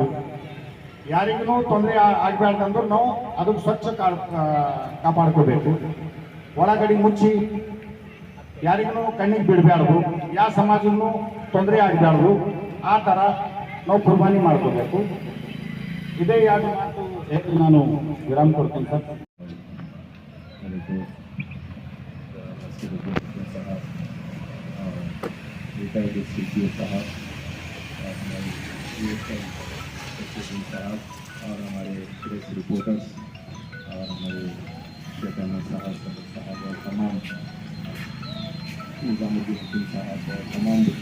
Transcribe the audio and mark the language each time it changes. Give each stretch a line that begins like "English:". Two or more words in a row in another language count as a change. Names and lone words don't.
Kannada: ಯಾರಿಗೂ ತೊಂದರೆ ಆಗಬಾರ್ದು ಅಂದ್ರೆ ನಾವು ಅದಕ್ಕೆ ಸ್ವಚ್ಛ ಕಾಪಾಡ್ಕೋಬೇಕು. ಒಳಗಡೆ ಮುಚ್ಚಿ ಯಾರಿಗೂ ಕಣ್ಣಿಗೆ ಬಿಡಬಾರ್ದು, ಯಾವ ಸಮಾಜಕ್ಕೂ ತೊಂದರೆ ಆಗಬಾರ್ದು. ಆ ಥರ ನಾವು ಕುರ್ಬಾನಿ ಮಾಡ್ಕೋಬೇಕು. ಇದೇ ಎರಡು ಮಾತು ನಾನು ವಿರಾಮ ಕೊಡ್ತೀನಿ ಸರ್.
Hindi: और हमारे प्रेस रिपोर्टर्स और हमारे शेखाना साहब और तमाम निजामुद्दीन हकीम साहब और तमाम